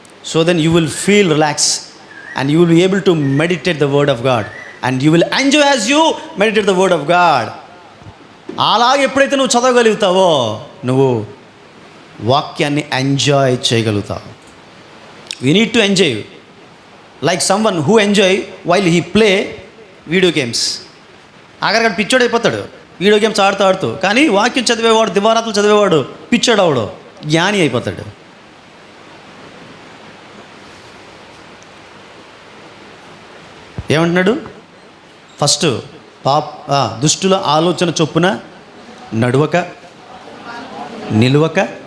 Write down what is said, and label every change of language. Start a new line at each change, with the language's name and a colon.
English: So then you will feel relax and you will be able to meditate the word of God and you will enjoy as you meditate the word of God.
Telugu: అలాగే ఎప్పుడైతే నువ్వు చదవగలుగుతావో నువ్వు వాక్యాన్ని enjoy చేయగలుగుతావు.
English: we need to enjoy like someone who enjoy while he play video games.
Telugu: ఆఖరికి పిచ్చోడు అయిపోతాడు video games ఆడుతూ. కానీ వాక్యం చదివేవాడు, దివారాత్రులు చదివేవాడు పిచ్చోడు అవడు, జ్ఞాని అయిపోతాడు. ఏమంటున్నాడు? ఫస్ట్ దుష్టుల ఆలోచన చొప్పున నడువక, నిలువక.